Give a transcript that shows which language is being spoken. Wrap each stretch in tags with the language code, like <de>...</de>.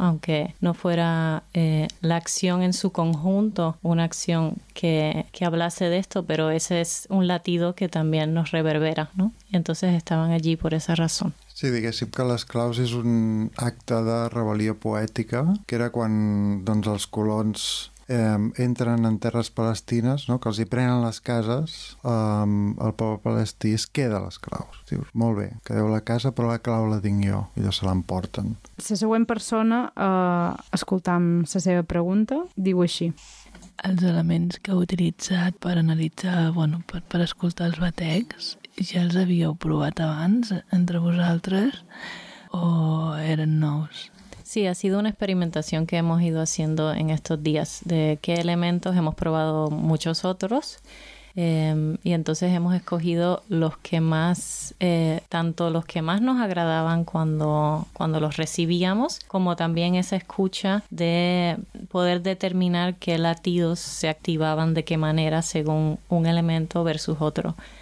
<es>Aunque no fuera la acción en su conjunto una acción que hablase de esto, pero ese es un latido que también nos reverbera, ¿no? Y entonces estaban allí por esa razón.</es> <ca>Sí, diguéssim que les claus és un acte de rebel·lió poètica, que era quan doncs, els colons entren en terres palestines, no? Que els hi prenen les cases, el poble palestí es queda les claus. Diu, molt bé, quedeu la casa, però la clau la tinc jo. I ja se l'emporten. La següent persona, escoltant la seva pregunta, diu així. Els elements que heu utilitzat per analitzar, bueno, per escoltar els batecs, ja els havíeu provat abans entre vosaltres o eren nous?</ca> <es>Sí, ha sido una experimentación que hemos ido haciendo en estos días, de qué elementos hemos probado muchos otros y entonces hemos escogido los que más, tanto los que más nos agradaban cuando los recibíamos, como también esa escucha de poder determinar qué latidos se activaban de qué manera según un elemento versus otro.</es>